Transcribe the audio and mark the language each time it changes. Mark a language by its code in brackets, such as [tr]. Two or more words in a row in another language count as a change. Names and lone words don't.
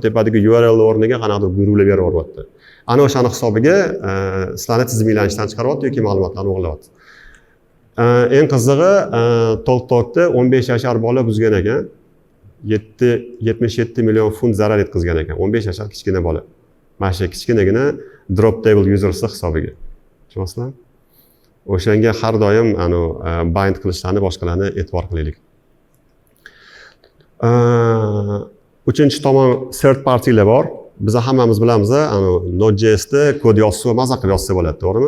[uz] Tepadagi URL o'rniga qanaqadir buyruqlar berib yuryapti. Ana o'shani hisobiga sizlarni tizimlanishdan chiqaryapti yoki ma'lumotlarni o'g'irlayapti. Eng qizig'i, TikTokda 15 yashar bola buzgan ekan. 77 million funt zarar yetkazgan ekan. 15 yashar kichkina bola. Mana shu kichkinagina [en] drop table users [uz] hisobiga. Tushunasizlarmi? O'shanga har doim bind qilishlarni boshqalarni e'tibor qilaylik. Uchinchi tomon [en] third partylar [uz] bor. Biz hammamiz bilamiz, Node.js'da kod yozsa, maza qilib yozsa bo'ladi, to'g'rimi?